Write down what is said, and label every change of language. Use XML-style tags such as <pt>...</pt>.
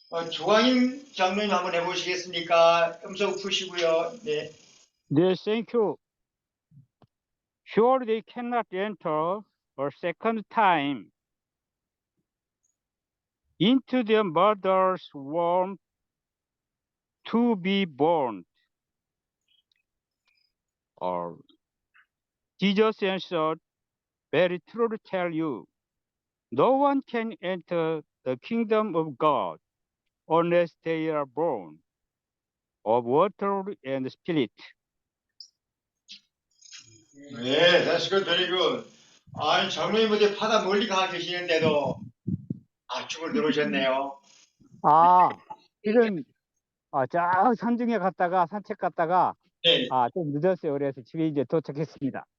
<ko>조광인 장로님 한번 해보시겠습니까? 음성 푸시고요. 네.</ko> <en>네, thank you. Sure, they cannot enter a second time into their mother's womb to be born. Or Jesus answered, very truly tell you, no one can enter the kingdom of God unless they are born of water and spirit. 네, that's good, very good.</en> <ko>아니, 장로님 어디 바다 멀리 가 계시는데도 압축을 들어오셨네요. 지금 저 산중에 갔다가 산책 갔다가 네. 좀 늦었어요. 그래서 집에 이제 도착했습니다.</ko>